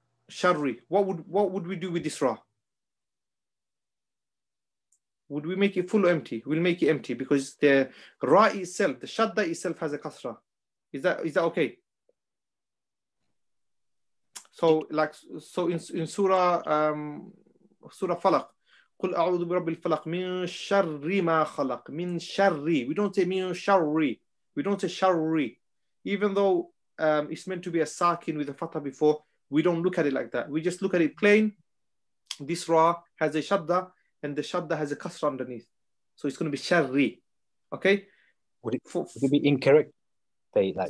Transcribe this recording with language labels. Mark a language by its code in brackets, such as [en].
[en] Sharri. What would we do with this ra? Would we make it full or empty? We'll make it empty because the ra itself, the shadda itself has a kasra. Is that okay? So in Surah Falaq, [ar] قُلْ أَعُوذُ بِرَبِّ الْفَلَقِ مِنْ شَرِّ مَا خَلَقَ مِنْ شَرِّ. [en] We don't say min sharri. We don't say sharri. Even though it's meant to be a sakin with a fatha before, we don't look at it like that. We just look at it plain. This ra has a shadda and the shadda has a kasra underneath. So it's going to be sharri. Okay? Would it be incorrect? Say like